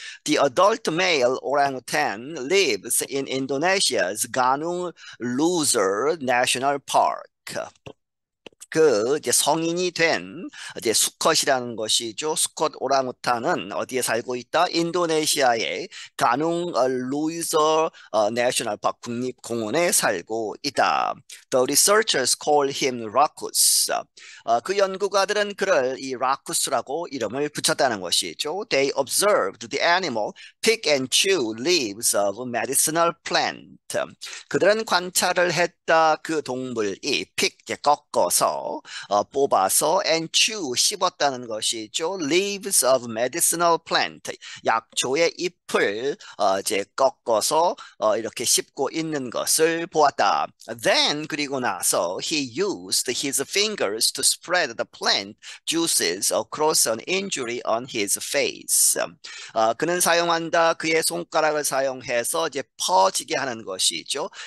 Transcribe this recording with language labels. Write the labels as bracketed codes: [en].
[en] The adult male orangutan lives in Indonesia's Gunung Luzer National Park. [ko] 그 이제 성인이 된 이제 수컷이라는 것이죠. 수컷 오랑우탄은 어디에 살고 있다? 인도네시아의 가누 루이저 내셔널 파크 국립공원에 살고 있다. [en] The researchers call him Racus. [ko] 그 연구가들은 그를 이 라쿠스라고 이름을 붙였다는 것이죠. [en] They observed the animal pick and chew leaves of medicinal plant. [ko] 그들은 관찰을 했다. 그 동물이 [en] pick, [ko] 꺾어서 뽑아서 [en] and chew, [ko] 씹었다는 것이죠. [en] leaves of medicinal plant, [ko] 약초의 잎을 이제 꺾어서 이렇게 씹고 있는 것을 보았다. [en] Then [ko] 그리고 나서 [en] he used his fingers to spread the plant juices across an injury on his face. [ko] 그는 사용한다. 그의 손가락을 사용해서 이제 퍼지게 하는 것이죠.